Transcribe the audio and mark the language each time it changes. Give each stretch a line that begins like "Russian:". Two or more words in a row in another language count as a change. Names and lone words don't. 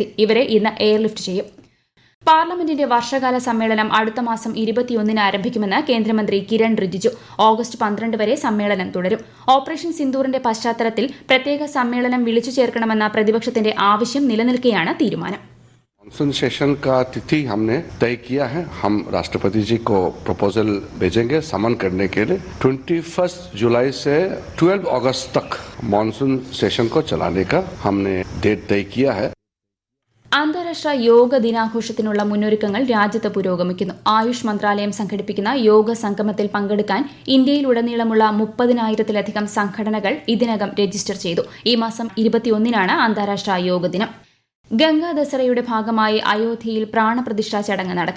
Malayalam: ഇവരെ ഇന്ന് എയർലിഫ്റ്റ് ചെയ്യും. പാർലമെന്റിന്റെ വർഷകാല സമ്മേളനം അടുത്ത മാസം 21-ന് ആരംഭിക്കുമെന്ന് കേന്ദ്രമന്ത്രി കിരൺ റിജിജു. ഓഗസ്റ്റ് 12 വരെ സമ്മേളനം തുടരും. ഓപ്പറേഷൻ സിന്ദൂറിന്റെ പശ്ചാത്തലത്തിൽ പ്രത്യേക സമ്മേളനം വിളിച്ചു ചേർക്കണമെന്ന പ്രതിപക്ഷത്തിന്റെ ആവശ്യം നിലനിൽക്കെയാണ് തീരുമാനം.
English: monsoon session
Hindi: का तिथि हमने तय किया है. हम राष्ट्रपति जी को प्रपोजल भेजेंगे समन करने के लिए. 21 जुलाई से 12 अगस्त तक
English: monsoon session
Hindi: को चलाने का हमने डेट तय किया है.
Malayalam: അന്താരാഷ്ട്ര യോഗ ദിനാഘോഷത്തിനുള്ള മുന്നൊരുക്കങ്ങൾ രാജ്യത്ത് പുരോഗമിക്കുന്നു. ആയുഷ് മന്ത്രാലയം സംഘടിപ്പിക്കുന്ന യോഗ സംഗമത്തിൽ പങ്കെടുക്കാൻ ഇന്ത്യയിലുടനീളമുള്ള 30,000-ലധികം സംഘടനകൾ ഇതിനകം രജിസ്റ്റർ ചെയ്തു. ഈ മാസം 21-നാണ് അന്താരാഷ്ട്ര യോഗ ദിനം. ഗംഗാ ദസറയുടെ ഭാഗമായി അയോധ്യയിൽ പ്രാണപ്രതിഷ്ഠാ ചടങ്ങ് നടക്കും.